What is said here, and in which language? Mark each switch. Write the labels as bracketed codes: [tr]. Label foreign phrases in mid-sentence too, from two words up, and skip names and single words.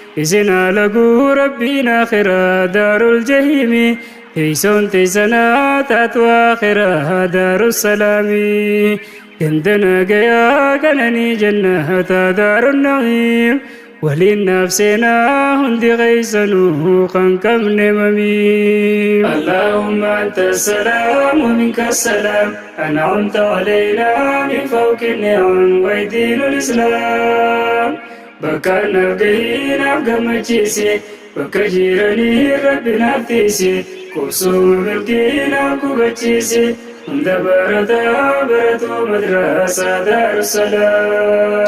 [om] Isin haala guu Rabbiin akhiraa [ar] دار الجحيم. [om] Teessoon teessanaa taatu akhiraa daarussalaami. Ganda nagayaa kananii jannata [ar] دار النعيم. [om] Waliin naaf seenaa hundi keessanuu kan qabne mami. [ar] اللهم أنت السلام ومنك السلام. أنعمت علينا من فوق النعم ودين الإسلام. [om] Bakka naaf gahii naaf gammachiisi. Bakka jiranii Rabbi naaf tiisi. Qubsuma milkii naaf qubachiisi. Hunda barataa baratu madrasaa Daarussalaam.